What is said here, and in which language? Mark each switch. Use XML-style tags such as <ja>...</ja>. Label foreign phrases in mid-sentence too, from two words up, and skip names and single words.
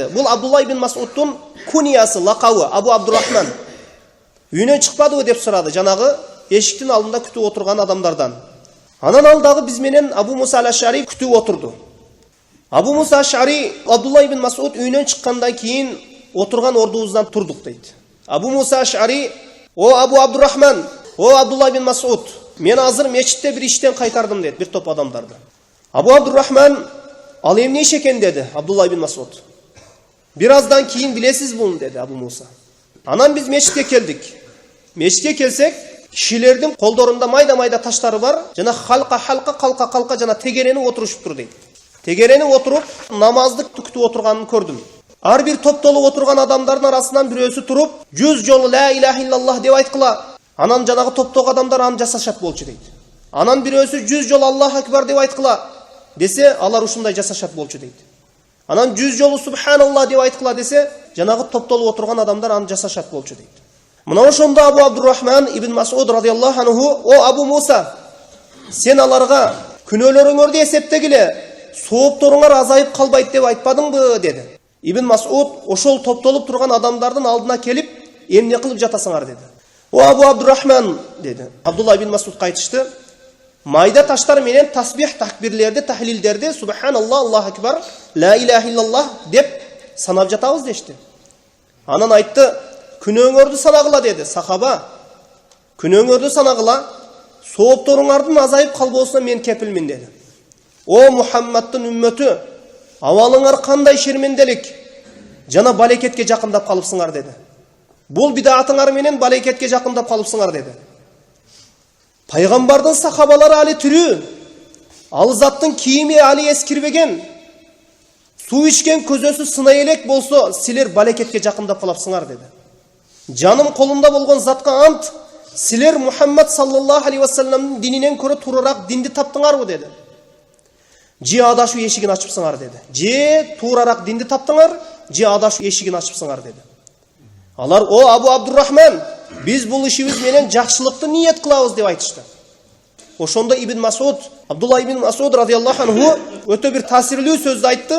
<ky>Бул Абдулла ибн Масуддун куниясы, лакабы Абу Абдурахман. Үйүнөн чыкпадыбы деп сурады жанагы эшиктин алдында күтүп отурган адамдардан. Анан ал дагы биз менен Абу Муса Аш'ари күтүп отурду. Абу Муса Аш'ари Абдулла ибн Масуд үйүнөн чыккандан кийин отурган ордубуздан турдук дейт. Абу Муса Аш'ари: "О Абу Абдурахман, о Абдулла ибн Масуд, мен азыр мечитте бир иштен кайтардым" дейт бир топ адамдарды. Абу Абдурахман: "Ал эмне иш экен?" деди Абдулла ибн Масуд. "Бир аздан кийин билесиз буну" деди Абу Муса. Анан биз мечитке келдик. Мечитке келсек, кишилердин колдорунда майда-майда таштары бар, жана халка жана тегерени отурушуптур дейт. Тегерени отуруп, намазды күтүп отурганын көрдүм. Ар бир топтолуп отурган адамдардын арасынан бирөөсү туруп, 100 жолу</ky> <ar>لا إله إلا الله</ar> <ky>деп айткыла. Анан жанагы топтогу адамдар аны жасашат болчу дейт. Анан бирөөсү 100 жолу</ky> <ar>الله أكبر</ar> <ky>деп айткыла десе, алар ушундай жасашат болчу дейт. Анан 100 жолу субханаллах деп айткыла десе, жанагы топтолуп отурган адамдар аны жасашат болчу дейт. Мына ошондо Абу Абдурахман ибн Масуд</ky> <ar>رضي الله عنه:</ar> <ky>"О Абу Муса, сен аларга күнөөлөрүңөрдү эсептегиле, соопторуңар азайып калбайт деп айтпадыңбы?" деди. Ибн Масуд ошол топтолуп турган адамдардын алдына келип, "Эмне кылып жатасыңар?" деди. "О Абу Абдурахман" деди. Абдулла ибн Масудка айтышты: "Майда таштар менен тасбих, такбирлерди, тахлилдерди,</ky> <ar>سبحان الله، الله أكبر، لا إله إلا الله</ar> <ky>деп санап жатабыз" дешти. Анан айтты: "Күнөөңөрдү санагыла" деди сахаба. "Күнөөңөрдү санагыла, соопторуңардын азайып калбоосуна мен кепилмин dedi. О Мухаммадтын үммөтү, авалыңар кандай шерменделик жана балекетке жакындап калыпсыңар dedi. Бул бидаатыңар менен балекетке жакындап калыпсыңар dedi. Пайгамбардын сахабалары али тирүү, ал заттын кийими али эскирбеген, суу ичкен көзөсү сынай элек болсо, силер балекетке жакындап калапсыңар dedi. Жаным колумда болгон затка ант, силер Мухаммад</ky> <ar>صلى الله عليه وسلم</ar> <ky>дининен көрө туурак динди таптыңарбы dedi. Же адашуу эшигин ачыпсыңар dedi. Же туурарак динди таптыңар, же адашуу эшигин ачыпсыңар dedi. Алар, о Абу Абдуррахман, биз бул ишибиз менен жакшылыкты ниет кылабыз деп айтышты. Ошондо Ибн Масуд, Абдулла ибн Масуд</ky> <ar>رضي الله عنه</ar> <ky>өтө бир таасирлүү сөздү айтты.</ky>